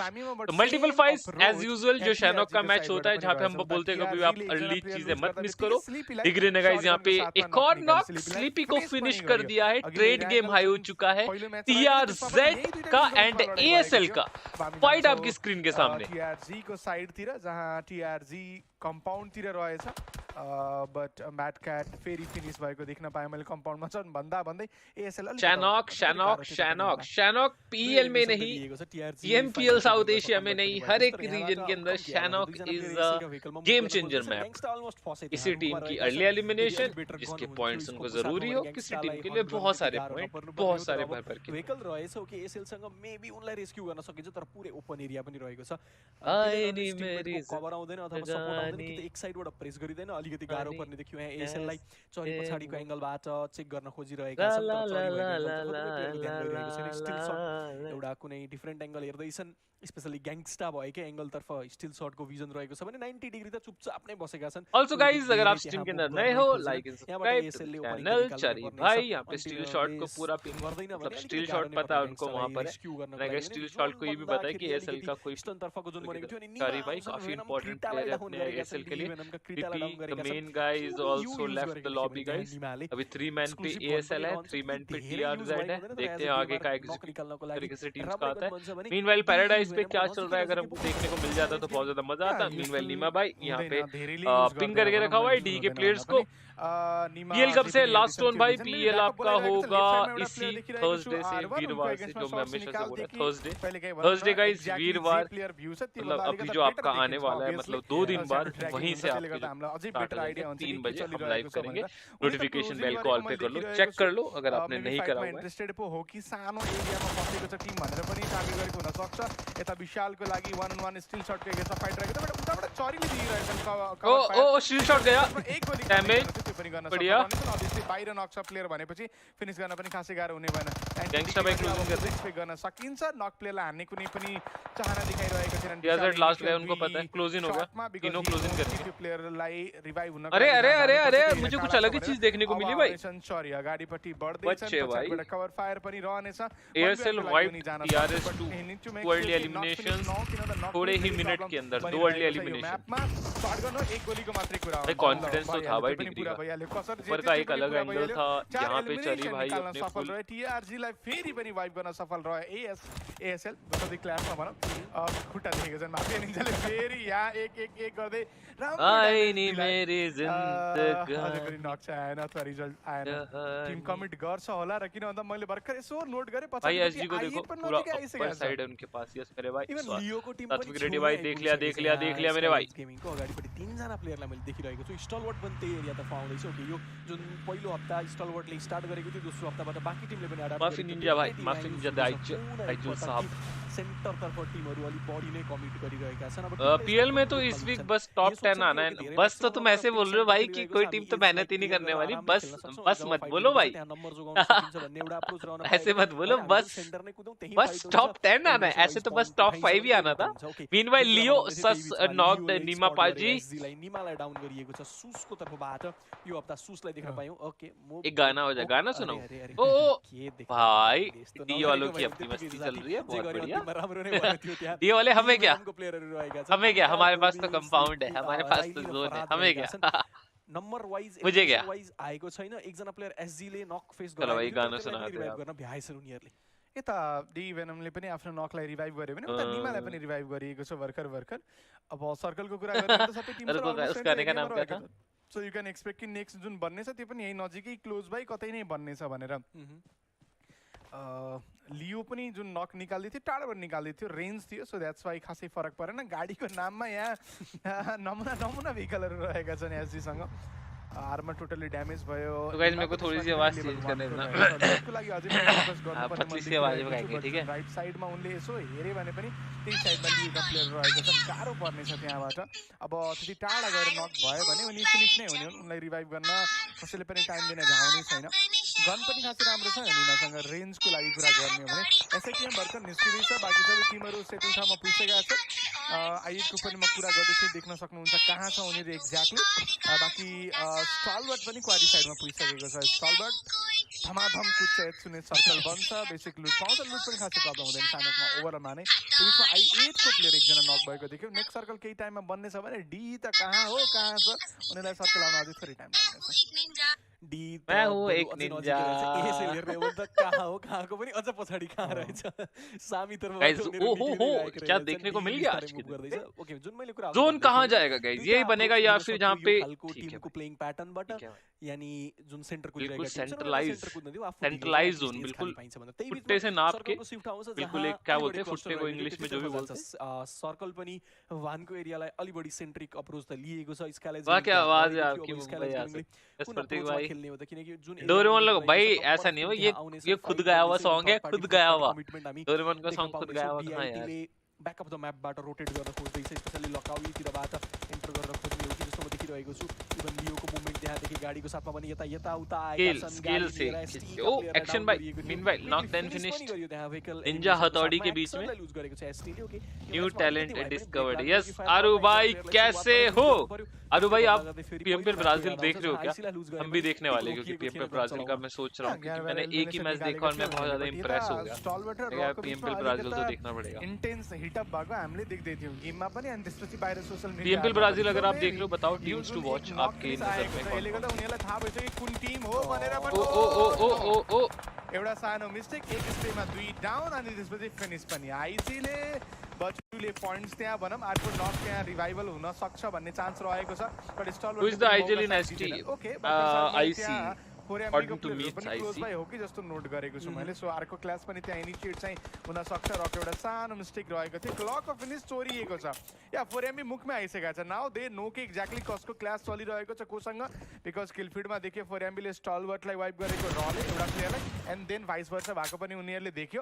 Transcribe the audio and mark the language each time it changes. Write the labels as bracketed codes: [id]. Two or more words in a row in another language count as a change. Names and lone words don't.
[hi] तो [en] multiple fights as usual [hi] जो शैनॉक का मैच होता है जहां पे हम बोलते हैं कभी आप अर्ली चीजें मत मिस करो। डिग्री ने गाइस यहाँ पे एक और नॉक स्लीपी को फिनिश कर दिया है। ट्रेड गेम हाई हो चुका है टीआरजेड का एंड एएसएल का। फाइट आपकी स्क्रीन के सामने [ne] तिर जहाँ टीआरजी कम्पाउन्ड तिर रहेछ बट मैट क्याट फेरि फिनिश भएको देख्न पाएँ मैले कम्पाउन्डमा छन् भन्दा भन्दै एएसएल [hi] शैनॉक पीएल में नहीं, पीएमपीएल साउथ एशिया में नहीं, हर एक रीजन के अंदर [en] Shanok is a game changer map. [hi] इसी टीम की अर्ली एलिमिनेशन जिसके पॉइंट्स उनको जरूरी हो, किसी टीम के लिए बहुत सारे पॉइंट बहुत सारे भर भर के [ne] वेहिकल रहेछ ओके एएसएल सँग मेबी उनलाई रेस्क्यू गर्न सकिन्छ तर पुरै ओपन एरिया पनि रहेको छ। कभर आउँदैन अथवा सपोर्ट आउँदैन कि एक साइडबाट प्रेस गरिदैन, अलिकति गाह्रो पर्ने देखियो। यहाँ एएसएल लाई चरी पछाडीको एंगलबाट चेक गर्न खोजिरहेका छन् तर चरी स्टिल शट एउटा कुनै डिफरेन्ट एंगल हेर्दैछन्, स्पेशली ग्याङ्गस्टा भएकै एंगल तर्फ स्टिल शटको भिजन रहेको छ भने 90 डिग्री त चुपचाप नै बसेका छन्। [hi] आल्सो गाइस अगर आप स्ट्रीम के अंदर नए हो [en] like and subscribe [hi] चैनल चरी भाई। यहाँ पे स्टील शॉट को पूरा पिन गर्दैन, मतलब स्टील शॉट पता है उनको वहां पर है। अगर स्टील शॉट को ये भी पता है कि एएसएल का कोई [ne] स्टन तर्फको जुन बनेको थियो नि [hi] चरी भाई काफी इंपॉर्टेंट प्लेयर है अपने एएसएल के लिए। [en] the main guy is also left the lobby guys. [hi] अभी 3 मैन पे एएसएल है, 3 मैन पे टीआरजेड है। देखते हैं आगे का एग्जीक्यूट तरीके से टीम्स का आता है। मीनवाइल पैराडाइज पे क्या चल रहा है अगर हमको देखने को मिल जाता तो बहुत ज्यादा मजा आता। मीनवाइल नीमा भाई यहाँ पे पिंग करके रखा हुआ है डी के प्लेयर्स को। पीएल कब से लास्ट स्टोन भाई? पीएल आपका होगा इसी थर्सडे से, वीरवार से, जो मैं हमेशा से बोल रहा थर्सडे गाइस वीरवार, मतलब अभी जो आपका आने वाला है मतलब 2 दिन बाद वहीं से आपके स्टार्ट हो जाएंगे। 3 बजे हम लाइव करेंगे। नोटिफिकेशन बेल कॉल पे कर लो, चेक कर लो अगर आपने नहीं करा हुआ है। [ne] इंटरेस्टेड पो हो कि सानो एरियामा बसेको छ टिम भनेर पनि टार्गेट गरेको हुन सक्छ। यता विशालको लागि 1-on-1 स्टिल शटको एक फाइट रहेको छ बट उताबाट चरीले दिइरहेछन्। [hi] ओ स्टिल शट गया, एक गोली डैमेज [ne] पनि गर्न [hi] बढ़िया। [ne] अभियसली बाहिर नक छ प्लेयर भनेपछि फिनिश गर्न पनि खासै गाह्रो हुने भएन। ग्याङ्गस्टर भाइ क्लोजिङ गर्दै एक्सपेक्ट गर्न सकिन्छ। नक प्लेयरलाई हान्ने कुनै पनि चाहना देखाइरहेको छैन। [hi] टीआरजेड लास्ट गया, उनको पता है क्लोजिङ हो गया, तीनों क्लोजिङ कर दिए। [ne] प्लेयरलाई रिवाइव हुन [hi] अरे अरे अरे अरे मुझे कुछ अलग ही चीज देखने को मिली भाई। [ne] सॉरी अगाडिपट्टि बढ्दै छन्, पछाडिबाट कभर फायर पनि रहनेछ। [hi] एयरसेल वाइप टीआरएस2 [en] world elimination [hi] थोड़े ही मिनट के अंदर 2 [en] world elimination. [ne] मैपमा शॉट गर्नु एक गोलीको मात्रै कुरा हो। [hi] भाई कॉन्फिडेंस तो था भाई डिग्री का, ऊपर का एक अलग एंगल था यहाँ पे चली भाई अपने [ne] सफल रहे। टीआरजी लाई फेरि पनि वाइप गर्न सफल रहे। एएसएल बसदी क्लासमा भनौं खुट्टा देखेको छन् माफिया निन्जाले फेरि यहाँ एक गर्दै आई नि मेरी जिन्दगी अझै पनि नक छ आएन अथवा रिजल्ट आएन। टिम कमिट गर्छ होला र किन भन्दा मैले भर्खर यसो नोट गरे पछि [hi] भाई एसजी को देखो पूरा अपर साइड है उनके पास। यस मेरे भाई [ne] लियोको टिम [hi] तात्विक रेडी भाई देख लिया मेरे भाई। [ne] गेमिङको अगाडिपट्टि 3 जना प्लेयरलाई मैले देखिरहेको छु। स्टलवर्ट पनि त्यही एरियातर्फ आउँदैछ। ओके यो जुन पहिलो हप्ता स्टलवर्टले स्टार्ट गरेको थियो दोस्रो हप्ताबाट बाकी टिमले पनि एडाप्ट [hi] माफी निन्जा भाई, माफी निन्जा दाइजो साहब। [ne] सेंटर तर्फ टीमहरु अलि बढी नै कमिट गरिरहेका छन्। अब [hi] पीएल में तो इस वीक बस टॉप 10 आना है। बस तो तुम ऐसे बोल रहे हो भाई कि कोई टीम तो मेहनत ही नहीं करने वाली। बस मत बोलो भाई ऐसे मत बोलो। बस टॉप 10 आना है, ऐसे तो बस टॉप 5 ही आना था। मीनवाइल लियो सस नॉक्ड नीमा पाजी [ne] नीमालाई डाउन गरिएको छ सुसको तर्फबाट। यो हप्ता सुसलाई देख्न पायौं। ओके [hi] एक गाना हो जाए, गाना सुनाओ। ओ भाई डी वालों की अपनी मस्ती चल रही है, बहुत बढ़िया। डी वाले हमें क्या, हमारे पास तो कंपाउंड है, हमारे पास तो जोन है, हमें क्या नंबर वाइज मुझे क्या [ne] आएको छैन। एकजना प्लेयर एसजी ले नक फेस [hi] गरायो। चलो भाई गाना सुनाते [ne] रिवाइभ गर्न भ्याएछन् उनीहरुले। यता डी वेनमले पनि आफ्नो नकलाई रिवाइभ गर्यो भने उता निमालाई पनि रिवाइभ गरिएको छ भर्खर। अब सर्कलको कुरा गर्ने त सबै टिमहरु [hi] उस गाने का नाम क्या था? [en] so you can expect [ne] कि नेक्स्ट जुन बन्ने छ त्यो पनि यही नजिकै [en] close by [ne] कतै नै बन्ने छ भनेर। लियो पनि जुन नक निकाल्दै थियो टाढाबाट निकाल्दै थियो, रेन्ज थियो, [en] so that's why [ne] खासै फरक परेन। गाडीको नाममा यहाँ नमुना भेहिकलहरु रहेका छन् एसजी सँग। आर्मर टोटली ड्यामेज भयो। [hi] तो गाइस मेरे को थोड़ी सी आवाज चेंज करने देना [ne] त्यसको लागि अझै पनि फोकस गर्नुपर्ने [hi] पतली सी आवाज में गाएंगे ठीक है। [ne] राइट साइडमा उनले यसो हेरे भने पनि त्यही साइडमा लिएका प्लेयर रहेका छन्, गाह्रो पर्नेछ त्यहाँबाट। अब त्यति टाढा गएर नक भयो भने उनी फिनिश नै हुने हुन्, उनलाई रिभाइभ गर्न कसैले पनि टाइम दिन झ्याउने छैन। गन पनि खासै राम्रो छ निमासँग रेन्जको लागि कुरा गर्ने हो भने। एसआई टिम भर्खर निस्किँदैछ, बाँकी सबै टिमहरू सेटल ठाउँमा पुगिसकेका छन्। आइएको पनि म कुरा गर्दैछु, देख्न सक्नुहुन्छ कहाँ छ उनीहरू एक्ज्याक्टली। बाँकी स्टलवर्ट पनि क्वारी साइडमा पुगिसकेको छ। स्टलवर्ट धमाधम कुद्छ, सुने सर्कल बन्छ, बेसिक लुट पाउँछ, लुट पनि खासै प्रब्लम हुँदैन सानोकमा ओभरमा नै। त्यो बिचमा I8 को प्लेयर एकजना नक भएको देख्यो। नेक्स्ट सर्कल केही टाइममा बन्ने छ भने डी त कहाँ हो कहाँ छ उनीहरूलाई सर्कल आउन अझै थोरै टाइम लाग्नेछ। डी [hi] मैं हूँ एक निंजा। [ne] एसे हेर्ने हो त कहाँ हो कहाँको पनि अझ पछाडी कहाँ रहेछ। सामी तर्फबाट [hi] गाइस [ne] उनीहरू ओहो निक्लिँदै हो गएको [hi] क्या [ne] रहेछन्, [hi] देखने को [ne] डी [hi] मिल गया आज [ne] बिस्तारै के move दिन। गर्दैछ। ओके जुन मैले कुरा [hi] जोन कहाँ जाएगा गाइस, [ne] दुईटा [hi] यही बनेगा [ne] approach [hi] या [ne] हुन [hi] फिर [ne] सक्यो जहाँ यो [hi] पे [ne] खालको [hi] ठीक है [ne] टिमको प्लेइङ प्याटर्नबाट, [hi] ठीक है [ne] यानी जुन सेन्टर [hi] बिल्कुल [ne] कुदिरहेका टिम छन् [hi] सेंट्रलाइज [ne] सेन्टर कुद्न दियो, आफू [hi] सेंट्रलाइज [ne] ढिलो [hi] जोन स्टेज बिल्कुल [ne] खाली पाइन्छ भन्दा। त्यही [hi] फुट्टे [ne] बिचमा [hi] से नाप के [ne] सर्कलको शिफ्ट आउँछ [hi] बिल्कुल [ne] जहाँ [hi] एक क्या [ne] अलि [hi] बोलते [ne] बढी [hi] हैं फुट्टे [ne] cluster को रहेको [hi] इंग्लिश में जो भी [ne] त्यो [hi] बोलते हैं। [ne] जान्छ। सर्कल पनि वानको एरियालाई अलि बढी सेन्ट्रिक अप्रोच त लिएको छ। स्कालेज [hi] वाह क्या आवाज है [ne] देखियो, [hi] आपकी [ne] अब [hi] मुंबई [ne] स्कालेज [hi] यहाँ से। [ne] गेमिङले यस कुन [hi] प्रतीक [ne] अप्रोचमा [hi] भाई [ne] खेल्ने हो त, किनकि जुन [hi] डोरेमोन [ne] एरियामा [hi] लगा भाई [ne] रहेको छ, [hi] ऐसा नहीं हो [ne] त्यहाँ आउने [hi] ये [ne] सबै [hi] खुद [ne] फाइट [hi] गया हुआ [ne] गर्दैछ, [hi] सॉन्ग है, [ne] थर्ड [hi] खुद [ne] पार्टी [hi] गया [ne] फर्स्ट [hi] हुआ [ne] पार्टी कमिटमेन्ट हामी [hi] डोरेमोन का [ne] देख्न [hi] सॉन्ग खुद [ne] पाउँदैछौँ। [hi] गया हुआ था यार। [ne] BIT ले ब्याक अफ द म्यापबाट रोटेट गर्न खोज्दैछ, स्पेसली लकाउलीतिरबाट एन्टर गरेर खोज्ने हो कि जस्तो म देखिरहेको छु। इभन लियोको मुभमेन्ट त्यहाँदेखि गाडीको साथमा पनि यता यताउता आएका छन्। [hi] स्किल [ne] गाडी [hi] से [ne] लिएर ST का [hi] ओ [ne] प्लेयरलाई [hi] एक्शन [ne] डाउन [hi] बाय [ne] गरिएको थियो। [en] meanwhile knock then [ne] फिनिश पनि [hi] फिनिश्ड [ne] गरियो त्यहाँ vehicle [hi] निंजा [ne] elimination को [hi] हथौड़ी [ne] साथमा। [hi] के बीच में [ne] एक्सनलाई लुज गरेको छ ST ले। [hi] ओके [en] new [ne] यसमा [en] टैलेंट [ne] अलिकति भए पनि [en] डिस्कवर्ड। [ne] ब्रेक [hi] यस [ne] लाग्यो कि [hi] आरु [ne] फायर [hi] भाई [ne] फायर [hi] कैसे [ne] फायर [hi] हो [ne] गर्नु पर्यो। [hi] आरु भाई आप [ne] गर्दा फेरि [hi] पीएमपीएल [ne] पहिलो [hi] ब्राजील [ne] मैच [hi] देख रहे हो [ne] आउँछ, [hi] क्या? [ne] आइसीलाई लुज गरे [hi] हम भी [ne] भने [hi] देखने वाले हैं [ne] टिक [hi] क्योंकि [ne] रोकिएको [hi] पीएमपीएल [ne] थिएन [hi] ब्राजील का [ne] चलाउन। [hi] मैं सोच रहा हूँ क्योंकि मैंने [ne] ग्यारह [hi] एक ही मैच देखा और मैं बहुत ज्यादा इंप्रेस हो गया। [ne] स्टलवर्ट र [hi] यार [ne] रकको [hi] पीएमपीएल [ne] बिचमा [hi] ब्राजील तो [ne] अलिकता [hi] देखना पड़ेगा। [ne] इन्टेन्स हिटअप भएको हामीले देख्दै थियौँ गेममा पनि अनि त्यसपछि बाहिर सोशल मिडिया [hi] पीएमपीएल ब्राजील अगर आप देख रहे हो बताओ [en] teams to watch [hi] आपके नजर में कौन [ne] यसले गर्दा उनीहरूलाई थाहा भइसक्यो कुन टिम हो भनेर पनि। ओ ओ ओ ओ ओ ओ एउटा सानो मिस्टेक, एक स्पेमा 2 डाउन अनि त्यसपछि फिनिश पनि। आइसीले बचुले पोइन्ट्स त्यहाँ भनौँ अर्को नक त्यहाँ रिभाइभल हुन सक्छ भन्ने चान्स रहेको छ। बट स्टलवर्ट [en] Who is the IGL in ST? [ne] ओके [en] IC. [ne] फोरेम्बीको [en] According to me, [ne] प्लेयरहरू [en] it's [ne] पनि क्लोज [en] IC. [ne] बाई हो कि जस्तो नोट गरेको छु मैले। सो अर्को क्लास पनि त्यहाँ इनिसिएट चाहिँ हुन सक्छ। रक एउटा सानो मिस्टेक रहेको थियो, क्लक अफ फिनिस चोरिएको छ या फोरेम्बी मुखमै आइसकेको छ। [en] now they know [ne] कि एक्ज्याक्टली कसको क्लास चलिरहेको छ कोसँग, बिकज किलफिल्डमा देखियो फोरेम्बीले स्टलवर्टलाई वाइप गरेको रले एउटा प्लेयरलाई, [en] and then vice versa [ne] भएको पनि उनीहरूले देख्यो।